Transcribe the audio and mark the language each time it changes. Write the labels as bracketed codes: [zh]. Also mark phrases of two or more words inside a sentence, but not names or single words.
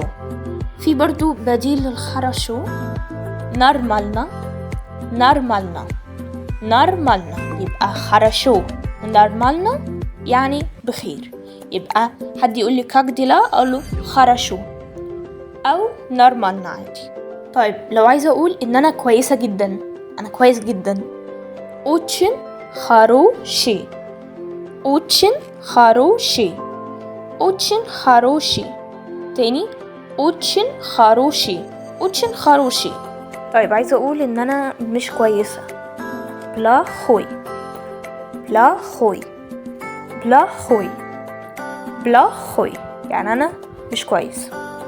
[ar] في برضو بديل للخرشو، [ru] нормально нормально нормально. [ar] يبقى хорошо ونورمالنا يعني بخير. يبقى حد يقول لي [ru] как дела [ar] اقول له хорошо او نورمالنا عادي. طيب لو عايزه اقول ان انا كويسه جدا، انا كويس جدا، [ru] очень хороший очень хороший очень хороший. تاني очень хороший очень хороший. [ar] طيب عايزة اقول ان انا مش كويسة، [ru] плохой плохой плохой плохой، [ar] يعني انا مش كويس.